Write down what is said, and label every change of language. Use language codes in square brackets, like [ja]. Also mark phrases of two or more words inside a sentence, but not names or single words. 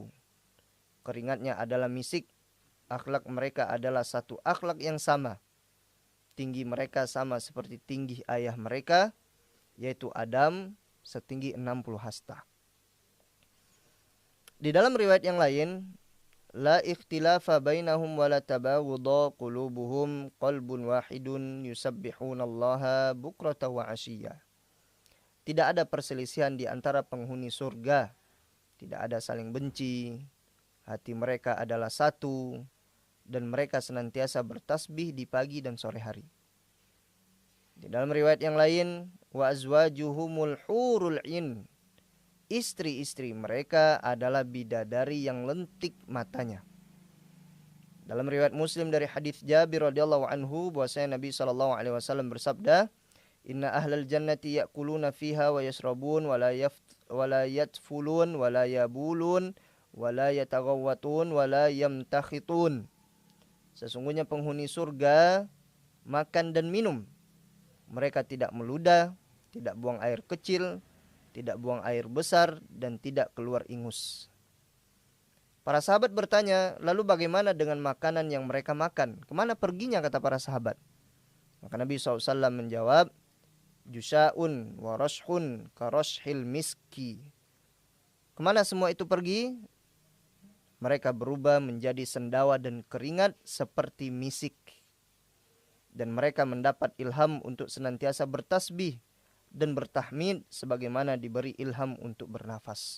[id] Keringatnya adalah misik, akhlak mereka adalah satu akhlak yang sama. Tinggi mereka sama seperti tinggi ayah mereka, yaitu Adam, setinggi 60 hasta. Di dalam riwayat yang lain, [ar] لا اختلاف بينهم ولا تباغض قلوبهم قلب واحد يسبحون الله بكرة وعشيا. [id] Tidak ada perselisihan di antara penghuni surga, tidak ada saling benci, hati mereka adalah satu, dan mereka senantiasa bertasbih di pagi dan sore hari. Di dalam riwayat yang lain, [ar] وأزواجهم الحور العين, [id] istri-istri mereka adalah bidadari yang lentik matanya. Dalam riwayat Muslim dari hadis Jabir [ar] رضي الله عنه [id] bahwasanya Nabi SAW bersabda, [ar] إن أهل الجنة يأكلون فيها ويشربون ولا يتفلون ولا يبولون ولا يتغوطون ولا يمتخطون. [id] Sesungguhnya penghuni surga makan dan minum. Mereka tidak meludah, tidak buang air kecil, tidak buang air besar, dan tidak keluar ingus. Para sahabat bertanya, lalu bagaimana dengan makanan yang mereka makan? Kemana perginya, kata para sahabat? Maka Nabi SAW menjawab, [ar] جشاء ورشح كرشح المسك. [id] Kemana semua itu pergi? Mereka berubah menjadi sendawa dan keringat seperti misik. Dan mereka mendapat ilham untuk senantiasa bertasbih dan bertahmid sebagaimana diberi ilham untuk bernafas.